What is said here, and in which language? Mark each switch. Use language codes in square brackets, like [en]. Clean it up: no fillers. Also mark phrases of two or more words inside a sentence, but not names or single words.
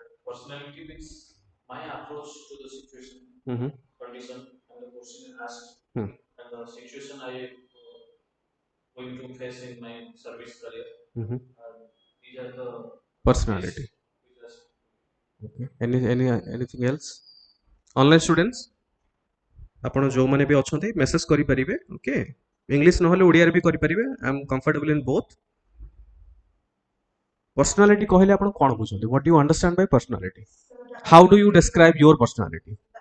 [en] Mhm. Hmm. Mhm. Personality. Okay. Anything else? Online students, [or] ଆପଣ ଯେଉଁମାନେ ବି ଅଛନ୍ତି ମେସେଜ କରିପାରିବେ. ଓକେ, ଇଂଲିଶ ନହେଲେ ଓଡ଼ିଆରେ ବି କରିପାରିବେ. [en] I am comfortable in both. [or] Personality କହିଲେ ଆପଣ କ'ଣ ବୁଝନ୍ତି? [en] What do you understand by personality? How do you describe your personality?